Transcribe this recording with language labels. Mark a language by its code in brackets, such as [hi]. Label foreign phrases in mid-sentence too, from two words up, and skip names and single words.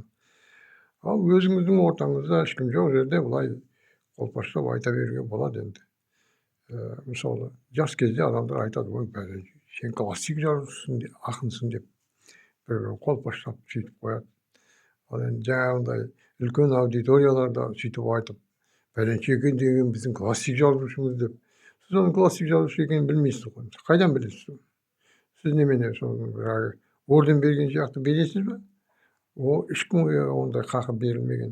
[kk] Ал өзіңіздің ортаңызда ешкім жоқ жерде былай қолпаштап айта беруге болады енді. Мысалы, жас кезде адамдар айтады, ой, бәрі, сен классик жазушысың, ақынсың деп бір қолпаштап сөйтіп қояды. [ky] Ал эми жанагындай үлкөн аудиторияларда сүйтүп айтып, пәленче экен деген биздин классик жазуучубуз деп. Сиз анын классик жазуучу экенин билмейсиз го. Кайдан билесиз? Сиз немене ошону баягы орден берген сыяктуу бересизби? Эч кимге ондай какы берилмеген.